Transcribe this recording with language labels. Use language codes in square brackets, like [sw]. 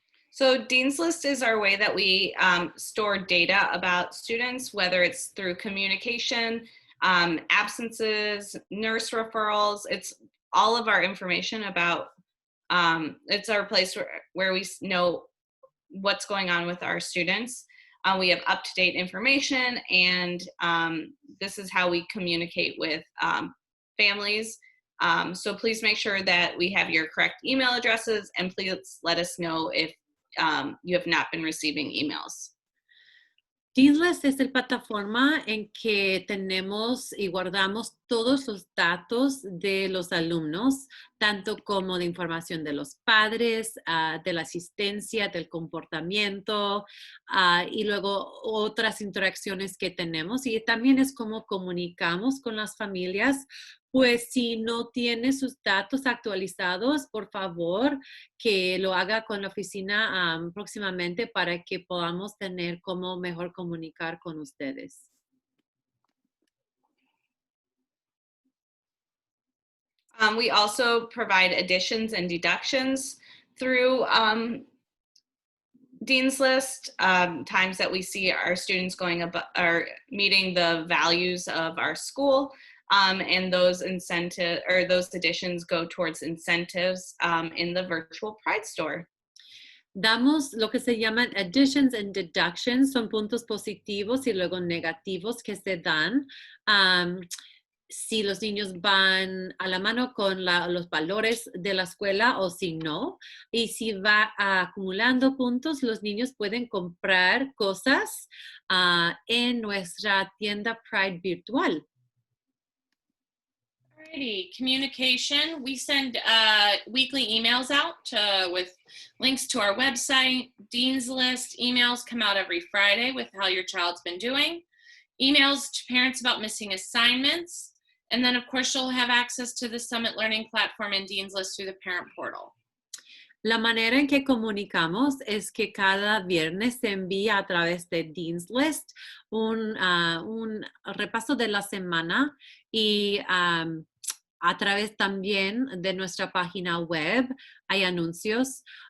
[en] So Dean's List is our way that we store data about students, whether it's through communication, absences, nurse referrals. It's all of our information about, it's our place where we know what's going on with our students. We have up-to-date information, and this is how we communicate with families. So please make sure that we have your correct email addresses, and please let us know if you have not been receiving emails. [es] Dean's List es la plataforma en que tenemos y guardamos todos los datos de los alumnos, tanto como de información de los padres, de la asistencia, del comportamiento, y luego otras interacciones que tenemos. Y también es como comunicamos con las familias. Pues si no tiene sus datos actualizados, por favor, que lo haga con la oficina próximamente para que podamos tener cómo mejor comunicar con ustedes. [en] We also provide additions and deductions through Dean's List, times that we see our students meeting the values of our school. And those those additions go towards incentives in the virtual Pride store. [es] Damos lo que se llaman [en] additions and deductions, [es] son puntos positivos y luego negativos que se dan si los niños van a la mano con los valores de la escuela o si no. Y si va acumulando puntos, los niños pueden comprar cosas en nuestra tienda Pride virtual. [en] Alrighty, communication. We send weekly emails out with links to our website, Dean's List. Emails come out every Friday with how your child's been doing. Emails to parents about missing assignments. And then, of course, you'll have access to the Summit Learning Platform and Dean's List through the parent portal. [es] La manera en que comunicamos es que cada viernes se envía a través de Dean's List un repaso de la semana y a través también de nuestra página web hay anuncios.